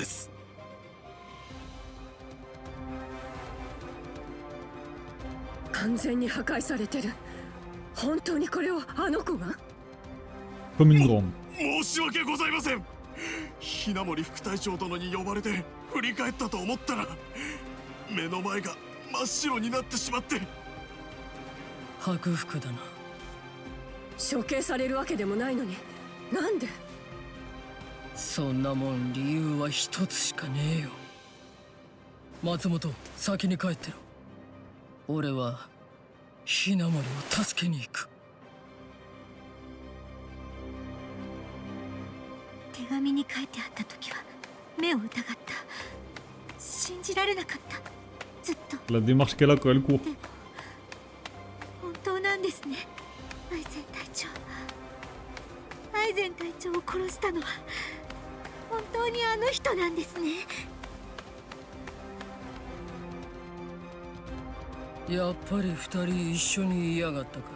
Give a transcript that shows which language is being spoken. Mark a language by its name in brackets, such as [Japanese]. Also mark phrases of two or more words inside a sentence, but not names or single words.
[Japanese] 完全に破壊されてる。本当にこれをあの子が？ [French] Comme une grande. [Japanese] 申し訳ございません。雛森副隊長殿に呼ばれて振り返ったと思ったら目の前が真っ白になってしまって。白服だな。処刑されるわけでもないのに、なんで？そんなもん理由は一つしかねえよ。松本、先に帰ってろ。俺は雛森を助けに行く。手紙に書いてあった時は目を疑った。信じられなかった。ずっと。 [French] La démarche qu'elle a quand elle court. [Japanese] 本当なんですね。アイゼン隊長。アイゼン隊長を殺したのは本当にあの人なんですね。やっぱり二人一緒にいやがったか。